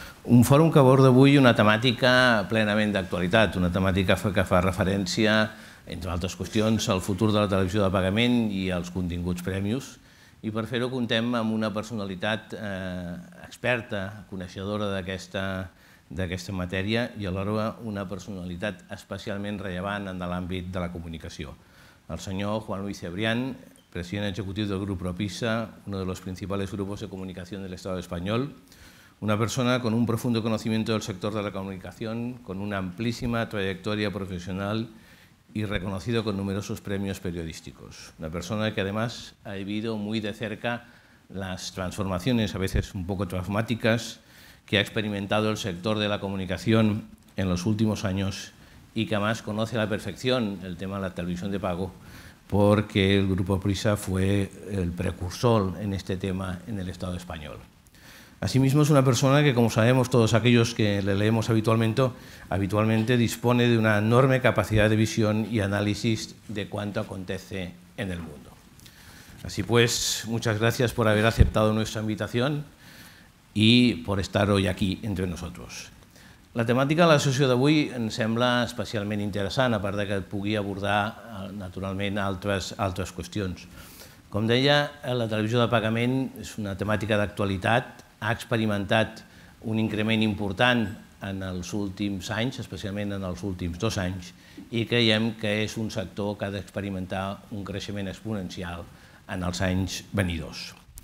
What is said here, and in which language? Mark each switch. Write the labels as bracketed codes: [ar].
[ca] Un fòrum que aborda avui una temàtica plenament d'actualitat, una temàtica que fa referència, entre altres qüestions, al futur de la televisió de pagament i als continguts prèmios. I per fer-ho contem amb una personalitat experta, coneixedora d'aquesta matèria i alhora una personalitat especialment rellevant en l'àmbit de la comunicació. El senyor [es] Juan Luis Cebrián, president ejecutiu del Grupo Propisa, uno de los principales grupos de comunicación del Estado español, una persona con un profundo conocimiento del sector de la comunicación, con una amplísima trayectoria profesional y reconocido con numerosos premios periodísticos. Una persona que además ha vivido muy de cerca las transformaciones, a veces un poco traumáticas, que ha experimentado el sector de la comunicación en los últimos años y que además conoce a la perfección el tema de la televisión de pago, porque el Grupo Prisa fue el precursor en este tema en el Estado español. Asimismo, es una persona que, como sabemos todos aquellos que le leemos habitualmente dispone de una enorme capacidad de visión y análisis de cuanto acontece en el mundo. Así pues, muchas gracias por haber aceptado nuestra invitación y por estar hoy aquí entre nosotros. [ca] La temàtica de la sessió d'avui em sembla especialment interessant, a part que pugui abordar, naturalment, altres qüestions. Com deia, la televisió de pagament és una temàtica d'actualitat, ha experimentat un increment important en els últims anys, especialment en els últims 2 anys, i creiem que és un sector que ha d'experimentar un creixement exponencial en els anys venidors.